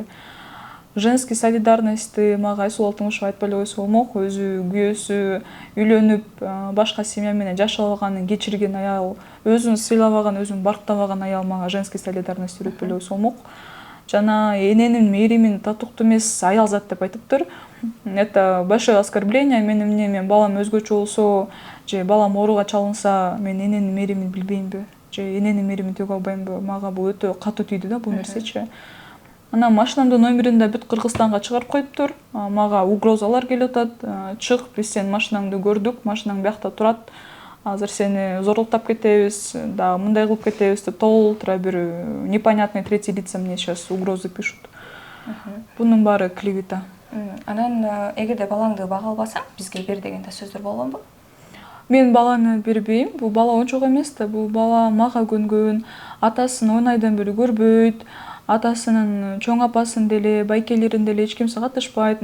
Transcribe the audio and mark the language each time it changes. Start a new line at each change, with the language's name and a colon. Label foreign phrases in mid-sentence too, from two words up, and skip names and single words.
Russian: Женский солидарностьты
Kyrgyz: мага Айсулуу Алтымышева айтпай эле койсо болмок. Өзү күйөөсү үйлөнүп, башка семья менен жашап алганын кечирген аял, өзүн сыйлабаган, өзүн барктабаган аял мага
Russian: женский солидарность
Kyrgyz: үйрөтпөй эле койсо болмок. Жана эненин мээримин татыктуу эмес аял зат деп айтыптыр.
Russian: Это большое оскорбление.
Kyrgyz: Мен балам өзгөчө болсо, же балам ооруга чалынса, мен эненин мээримин билбеймби, же эненин мээримин төгө албаймбы? Мага бул өтө катуу тийди да бул нерсечи. Анан машинамдын номерин да бүт Кыргызстанга чыгарып коюптур. Мага угрозалар келип атат. Чык, биз сенин машинаңды көрдүк, машинаң биякта турат. Азыр сени зорлуктап кетебиз, да мындай кылып кетебиз деп толтура бир
Russian: непонятные третьи лица мне сейчас угрозы пишут.
Kyrgyz: Бунун баары клевета. Анан эгерде балаңды бага албасаң, бизге бер деген да сөздөр болгонбу? Мен баланы бербейм. Бул бала ончок эмес да. Бул бала мага көнгөн, атасын 10 айдан бери көрбөйт. Атасынын чоң апасын деле, байкелерин деле эч кимсе катышпайт.